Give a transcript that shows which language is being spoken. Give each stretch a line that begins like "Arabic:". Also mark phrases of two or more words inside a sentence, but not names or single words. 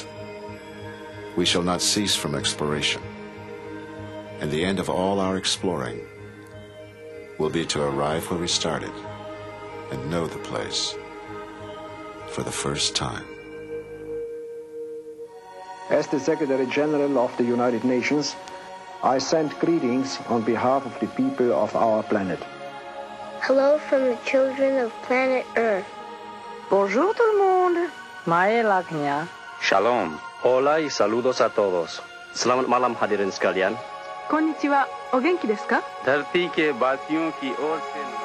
English: We shall not cease from exploration, and the end of all our exploring will be to arrive where we started and know the place for the first time. As the Secretary General of the United Nations, I send greetings on behalf of the people of our planet. Hello from the children of planet Earth.
French: Bonjour tout le monde. Maela knya.
Spanish: Shalom. Hola y saludos a todos.
Indonesian: Selamat malam hadirin sekalian.
Japanese: こんにちは。お元気ですか?
Hindi: धरती के बातियों की ओर से